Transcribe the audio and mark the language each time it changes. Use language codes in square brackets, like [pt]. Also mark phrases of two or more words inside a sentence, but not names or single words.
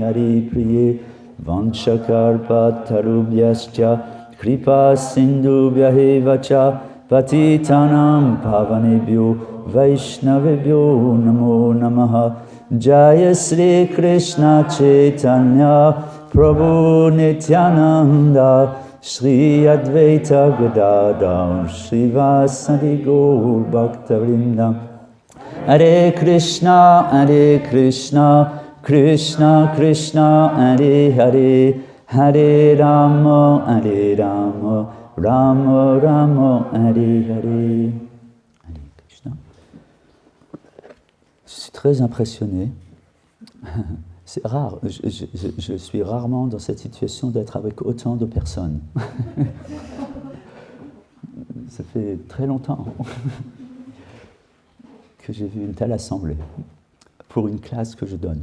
[sa] हरि प्रिये वाञ्छाकल्प तरुभ्यश्च कृपा सिन्धुभ्यएव च पतितानां पावनेभ्यो वैष्णवेभ्यो नमो नमः जय श्री कृष्ण चैतन्य प्रभु नित्यानन्द श्री अद्वैत गदाधर श्रीवासादि गौर भक्तवृन्द हरे कृष्ण कृष्ण कृष्ण हरे हरे हरे राम राम राम हरे हरे. हरे कृष्ण. [fr] Je suis très impressionné. C'est rare, je suis rarement dans cette situation d'être avec autant de personnes. Ça fait très longtemps que j'ai vu une telle assemblée pour une classe que je donne.